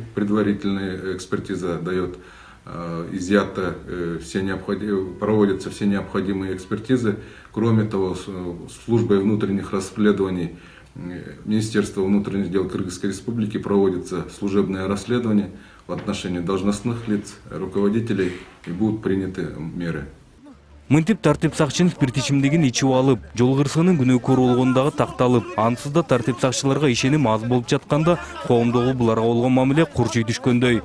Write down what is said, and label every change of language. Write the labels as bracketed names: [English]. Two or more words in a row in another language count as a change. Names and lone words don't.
[Russian] Предварительная экспертиза дает изъято проводятся все необходимые экспертизы. Кроме того, службой внутренних расследований Министерства внутренних дел Кыргызской Республики проводится служебное расследование в отношении должностных лиц, руководителей, и будут приняты меры. [Kyrgyz] Мынтип тартип сакчынын спирт ичимдигин ичип алып, жол кырсыгынын күнөөкөрү болгондогу такталып, ансыз да тартип сакчыларга ишеним аз болуп жатканда, коомдогу буларга болгон мамиле курчуй түшкөндөй.